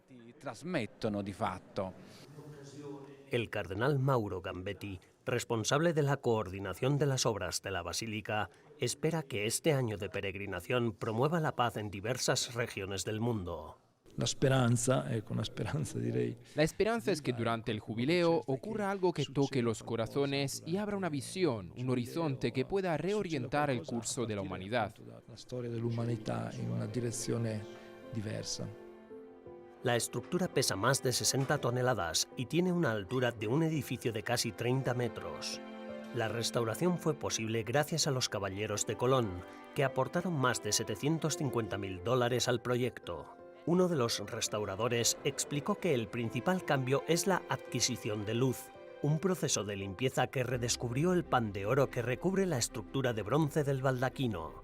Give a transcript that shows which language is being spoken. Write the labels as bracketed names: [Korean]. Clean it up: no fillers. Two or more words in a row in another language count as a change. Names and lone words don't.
[Spanish] El cardenal Mauro Gambetti, responsable de la coordinación de las obras de la Basílica, espera que este año de peregrinación promueva la paz en diversas regiones del mundo. La esperanza es que durante el jubileo ocurra algo que toque los corazones y abra una visión, un horizonte que pueda reorientar el curso de la humanidad. [Italian] La storia dell'umanità in una direzione diversa. [Spanish] La estructura pesa más de 60 toneladas y tiene una altura de un edificio de casi 30 metros. La restauración fue posible gracias a los caballeros de Colón, que aportaron más de $750.000 al proyecto. Uno de los restauradores explicó que el principal cambio es la adquisición de luz, un proceso de limpieza que redescubrió el pan de oro que recubre la estructura de bronce del baldaquino.